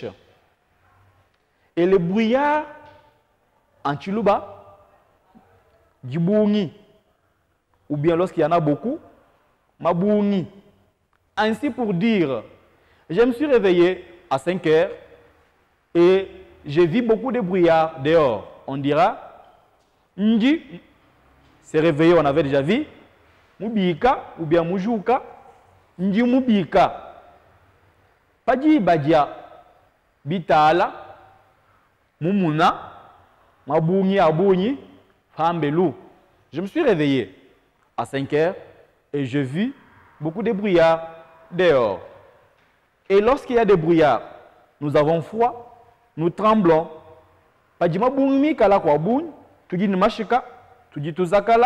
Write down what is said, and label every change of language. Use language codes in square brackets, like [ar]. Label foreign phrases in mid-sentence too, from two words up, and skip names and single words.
[fr] Et les brouillards, en Chiluba, du bouni, ou bien lorsqu'il y en a beaucoup, ma bouni. Ainsi pour dire, je me suis réveillé à 5 heures et j'ai vu beaucoup de brouillards dehors. On dira, Ndi s'est réveillé, on avait déjà vu, Mubika ou bien Mujuka, [lu] Ndi Mubika. Padi Badia, Bitala, Mumuna, Mabouni Abouni, Fambelou. [fr] Je me suis réveillé à 5 heures et j'ai vu beaucoup de brouillards dehors. Et lorsqu'il y a des brouillards, nous avons froid, nous tremblons. [lu] Padi Mabouni Kala Kwabouni, [fr] tu dis Machika, tu dis Tuzakala.